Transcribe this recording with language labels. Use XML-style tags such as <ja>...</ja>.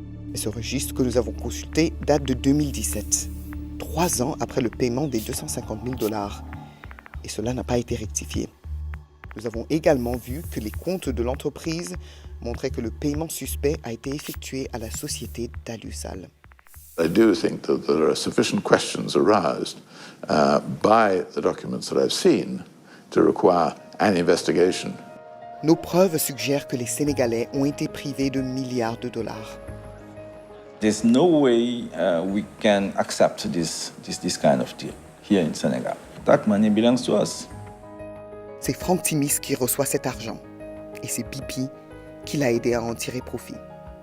<fr>Mais ce registre que nous avons consulté date de 2017, 3 ans après le paiement des 250 000 dollars. Et cela n'a pas été rectifié. Nous avons également vu que les comptes de l'entreprise montraient que le paiement suspect a été effectué à la société d'Aliusal.</fr> <en>I do think that there are sufficient questions aroused by the documents that I've seen to require an investigation.</en> <fr>Nos preuves suggèrent que les Sénégalais ont été privés de milliards de dollars.</fr> <en>There's no way we can accept this kind of deal here in Senegal. That money belongs to us.</en> <fr>C'est Frank Timmis qui reçoit cet argent et c'est BP qui l'a aidé à en tirer profit.</fr>